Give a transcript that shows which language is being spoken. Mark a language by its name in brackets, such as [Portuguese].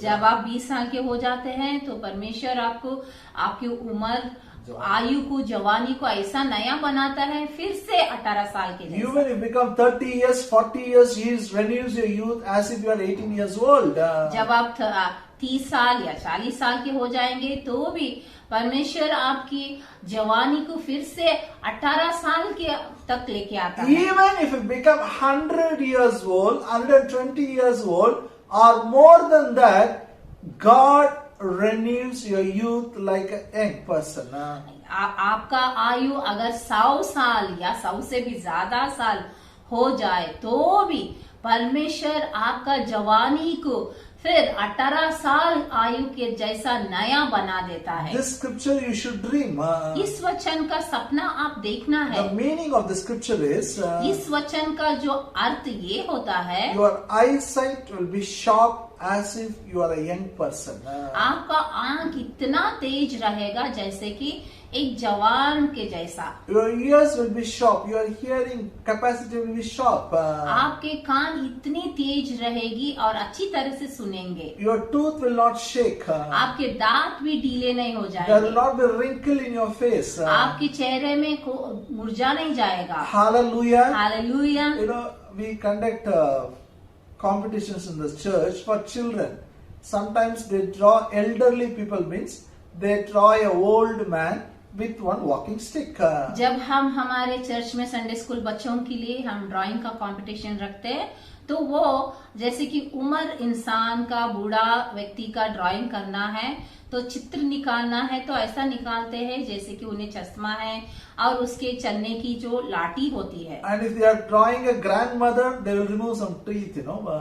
[Hindi] जब आप 20 साल के हो जाते हैं तो परमेश्वर आपको आपकी उम्र आयु को, जवानी को ऐसा नया बनाता है फिर से 18 साल के जैसा। [English] Even if you become 30 years, 40 years, He renews your youth as if you are 18 years old. [Hindi] जब आप 30 साल या 40 साल के हो जाएंगे तो भी परमेश्वर आपकी जवानी को फिर से 18 साल के तक लेके आता है। [English] Even if you become 100 years old, 120 years old, or more than that, God renews your youth like a young person. [Hindi] आपका आयु अगर 100 साल या 100 से भी ज्यादा साल हो जाए तो भी परमेश्वर आपका जवानी को फिर 18 साल आयु के जैसा नया बना देता है। [English] This scripture you should dream. [Hindi] इस वचन का सपना आप देखना है। [English] The meaning of the scripture is [Hindi] इस वचन का जो अर्थ ये होता है, [English] your eyesight will be sharp as if you are a young person. [Hindi] आपका आंख इतना तेज रहेगा जैसे कि एक जवान के जैसा। [English] Your ears will be sharp. Your hearing capacity will be sharp. [Hindi] आपके कान इतनी तेज रहेगी और अच्छी तरह से सुनेंगे। [English] Your tooth will not shake. [Hindi] आपके दांत भी ढीले नहीं हो [English] There will [Hindi] जाएंगे। [English] not be wrinkle in your face. [Hindi] आपके चेहरे में मुरझा नहीं जाएगा। [English] Hallelujah. [Hindi] Hallelujah. [English] You know, we conduct competitions in the church for children. Sometimes they draw elderly people, means they draw a old man with one walking stick. [Hindi] जब हम हमारे church में संडे स्कूल बच्चों के लिए हम ड्राइंग का competition रखते हैं तो वो जैसे कि उम्र इंसान का, बूढ़ा व्यक्ति का ड्राइंग करना है तो चित्र निकालना है तो ऐसा निकालते हैं जैसे कि उन्हें चश्मा है और उसके चलने की जो लाठी होती है। [English] And if they are drawing a grandmother, they will remove some teeth, you know.